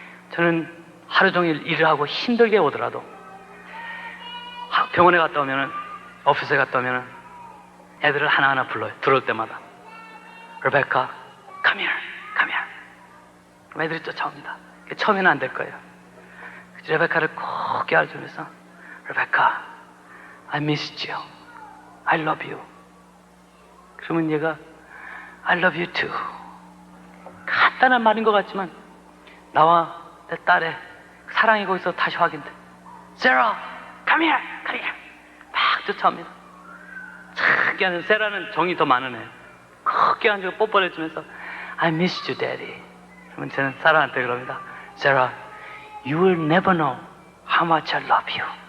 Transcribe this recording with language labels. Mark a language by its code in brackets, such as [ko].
[ko] 저는 하루 종일 일을 하고 힘들게 오더라도 병원에 갔다 오면은, 오피스에 갔다 오면은 애들을 하나하나 불러요. 들어올 때마다. [en] Rebecca, come here. [ko] 그럼 애들이 쫓아옵니다. 처음에는 안 될 거예요. 레베카를 꼭 껴안으면서 [en] Rebecca, I missed you. I love you. [ko] 그러면 얘가 [en] I love you too. [ko] 간단한 말인 것 같지만 나와 내 딸의 사랑이 거기서 다시 확인돼. [en] Sarah, come here. [ko] 막 쫓아옵니다. 착 껴안는, 세라는 정이 더 많은 애. 꼭 껴안고 뽀뽀를 해주면서 [en] I missed you, daddy. [ko] 그러면 저는 사라한테 그럽니다. [en] Sarah, you will never know how much I love you.